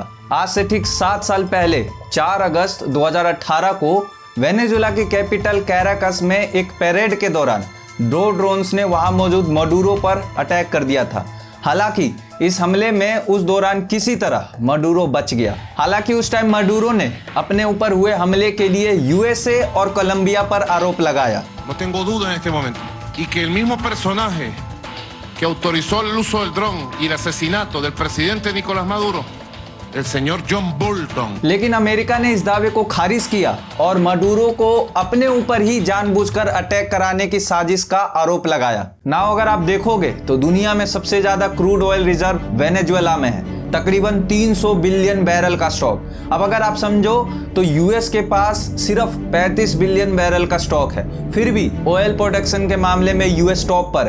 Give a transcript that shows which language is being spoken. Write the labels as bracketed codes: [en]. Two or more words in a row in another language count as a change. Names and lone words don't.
[hi] आज से ठीक 7 साल पहले 4 अगस्त 2018 को वेनेजुएला की कैपिटल कैराकस में एक परेड के दौरान 2 ड्रोन्स ने वहां मौजूद माडुरो पर अटैक कर दिया था। हालांकि इस हमले में उस दौरान किसी तरह माडुरो बच गया। हालांकि उस टाइम माडुरो ने अपने ऊपर हुए हमले के लिए यूएसए और कोलंबिया पर आरोप लगाया। [es] No tengo duda en este momento. Y que el mismo personaje que autorizó el uso del dron y el asesinato del presidente Nicolás Maduro, el señor John Bolton. [hi] लेकिन अमेरिका ने इस दावे को खारिज किया और माडुरो को अपने ऊपर ही जानबूझकर अटैक कराने की साजिश का आरोप लगाया। नाउ अगर आप देखोगे तो दुनिया में सबसे ज्यादा [en] crude oil reserve [hi] वेनेजुएला में है, तकरीबन 300 [en] billion barrel [hi] का स्टॉक। अब अगर आप समझो तो यूएस के पास सिर्फ 35 [en] billion barrel [hi] का स्टॉक है, फिर भी [en] oil production [hi] के मामले में यूएस टॉप पर है।